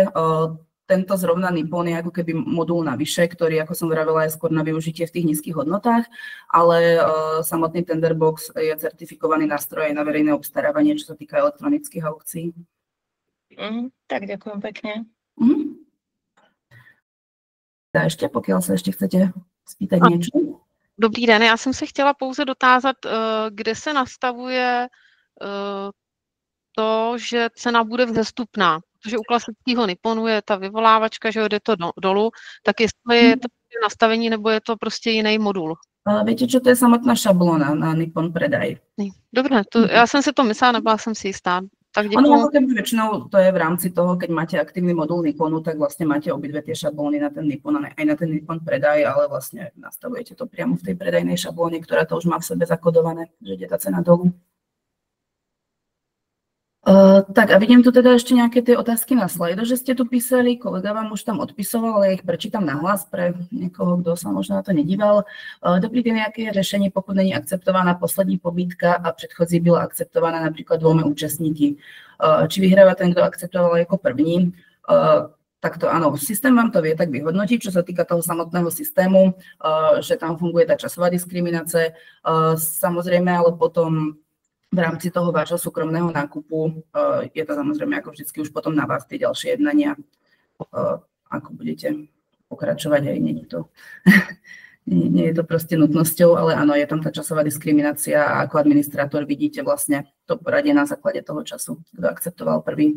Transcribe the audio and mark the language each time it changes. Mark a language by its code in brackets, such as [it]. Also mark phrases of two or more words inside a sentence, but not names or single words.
[sk] Tento zrovna Nippon je ako keby modul navyše, ktorý, ako som vravela, je skôr na využitie v tých nízkych hodnotách, ale samotný Tenderbox je certifikovaný nástroj aj na verejné obstarávanie, čo sa týka elektronických aukcií. Tak ďakujem pekne. Ešte, pokiaľ sa ešte chcete spýtať niečo. [cs] Dobrý den, já jsem se chtěla pouze dotázat, kde se nastavuje to, že cena bude vzestupná, protože u klasického Nipponu je ta vyvolávačka, že jde to dolů, tak jestli je to nastavení, nebo je to prostě jiný modul? [sk] Viete, čo to je samotná šablóna na Nippon predaj. [cs] Dobre, já jsem si to myslela, nebyla jsem si jistá. [sk] Ono ako keby väčšinou to je v rámci toho, keď máte aktívny modul Nipponu, tak vlastne máte obidve tie šablóny na ten Nippon a aj na ten Nippon predaj, ale vlastne nastavujete to priamo v tej predajnej šablóne, ktorá to už má v sebe zakodované, že ide tá cena dolu. Tak a vidím tu teda ešte nejaké tie otázky na slajdo, že ste tu písali, kolega vám už tam odpisoval, ale ja ich prečítam nahlas pre niekoho, kto sa možno na to nedíval. Dobrý deň, aké je [cs] řešení, pokud není akceptovaná poslední pobídka a předchozí byla akceptovaná [sk] napríklad dvomi [cs] účastníky. [sk] Či vyhráva ten, kto akceptoval ako první? Takto áno, systém vám to vie tak vyhodnotiť, čo sa týka toho samotného systému, že tam funguje tá časová diskriminácia, samozrejme, ale potom v rámci toho vášho súkromného nákupu je to samozrejme ako vždycky už potom na vás tie ďalšie jednania, ako budete pokračovať, aj nie je to proste nutnosťou, ale áno, je tam tá časová diskriminácia a ako administrátor vidíte vlastne to poradie na základe toho času, kto akceptoval prvý.